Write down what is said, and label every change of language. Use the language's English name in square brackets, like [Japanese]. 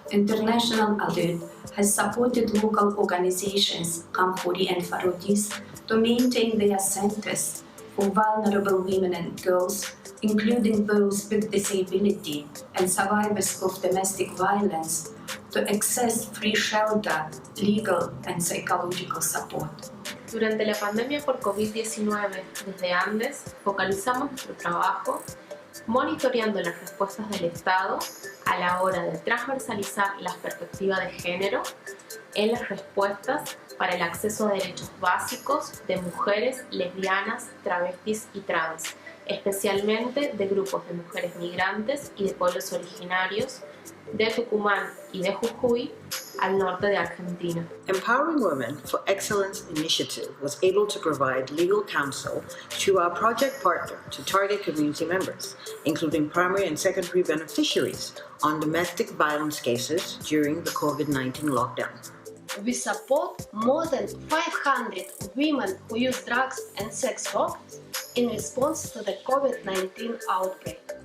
[English] International Alert has supported local organizations, Kamhori and Farodis, to maintain their centers for vulnerable women and girls, including those with disability and survivors of domestic violence, to access free shelter, legal and psychological support. [Spanish] Durante la pandemia por COVID-19, desde Andes, focalizamos nuestro trabajo monitoreando las respuestas del Estado a la hora de transversalizar las perspectivas de género en las respuestas para el acceso a derechos básicos de mujeres, lesbianas, travestis y trans, especialmente de grupos de mujeres migrantes y de pueblos originarios de Tucumán y de Jujuy al norte de Argentina. [English] Empowering Women for Excellence Initiative was able to provide legal counsel to our project partner to target community members, including primary and secondary beneficiaries, on domestic violence cases during the COVID-19 lockdown. We support more than 500 women who use drugs and sex work in response to the COVID-19 outbreak.